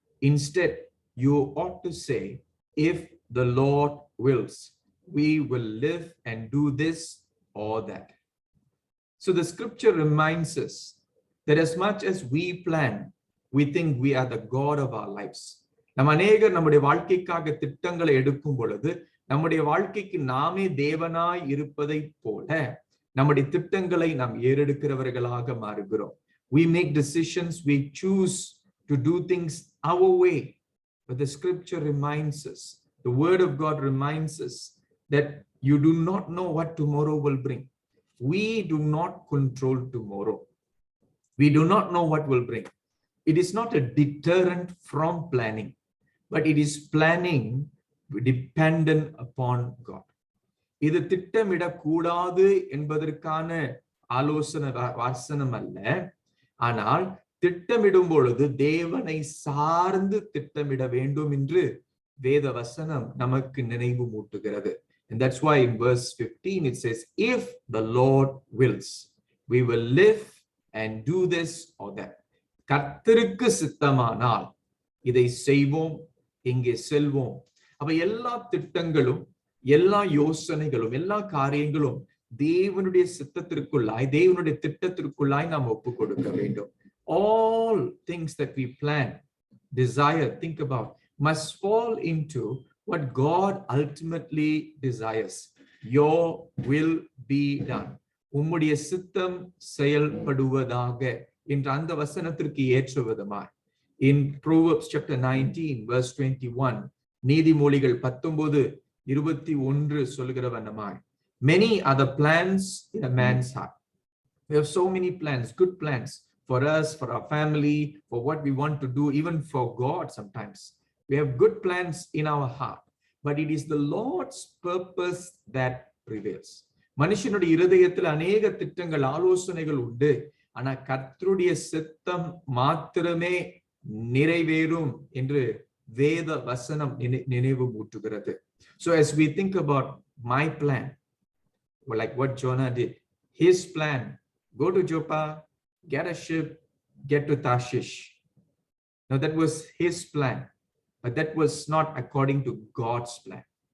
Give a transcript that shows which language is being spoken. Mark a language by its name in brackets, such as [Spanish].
[English] Instead, you ought to say, if the Lord wills, we will live and do this or that. So the scripture reminds us that as much as we plan, we think we are the God of our lives. [Tamil] நம்ம அநேகர் நம்முடைய வாழ்க்கைக்காக திட்டங்களை எடுக்கும் பொழுது நம்முடைய வாழ்க்கைக்கு நாமே தேவனாய் இருப்பதை போல நம்முடைய திட்டங்களை நாம் ஏறெடுக்கிறவர்களாக மாறுகிறோம். [English] We make decisions, we choose to do things our way. But the scripture reminds us, the word of God reminds us that you do not know what tomorrow will bring. We do not control tomorrow. We do not know what will bring. It is not a deterrent from planning, but it is planning dependent upon God. [Tamil] இது திட்டமிடக்கூடாது என்பதற்கான ஆலோசனை வாசனம் அல்ல, ஆனால் திட்டமிடும் பொழுது தேவனை சார்ந்து திட்டமிட வேண்டும் என்று வேத வசனம் நமக்கு நினைவு மூட்டுகிறது. [English] And that's why in verse 15 it says, if the Lord wills, we will live and do this or that. [Tamil] கர்த்தருக்கு சித்தமானால் இதை செய்வோம், இங்கே செல்வோம். அப்ப எல்லா திட்டங்களும், எல்லா யோசனைகளும், எல்லா காரியங்களும் தேவனுடைய சித்தத்திற்குள்ளாய், தேவனுடைய திட்டத்திற்குள்ளாய் நாம் ஒப்பு கொடுக்க வேண்டும். [English] All things that we plan, desire, think about, must fall into what God ultimately desires. Your will be done. [Tamil] உம்முடைய சித்தம் செயல்படுவதாக என்ற அந்த வசனத்திற்கு ஏற்ற விதமாய் [English] in Proverbs chapter 19 verse 21, [Tamil] நீதிமொழிகள் 19:21 சொல்லுகிற வண்ணமாய், [English] many are the plans in a man's heart. We have so many plans, good plans for us, for our family, for what we want to do, even for God sometimes. We have good plans in our heart, but it is the Lord's purpose that prevails. [Tamil] மனுஷனுடைய இருதயத்தில் அநேக திட்டங்கள், ஆலோசனைகள் உண்டு. ஆனா கர்த்தருடைய சித்தம் மாத்திரமே நிறைவேறும் என்று வேத வசனம் நினைவு ஊட்டுகிறது. [English] So as we think about my plan, like what Jonah did, his plan, go to Joppa, get a ship, get to Tarshish. Now that was his plan, but that was not according to God's plan.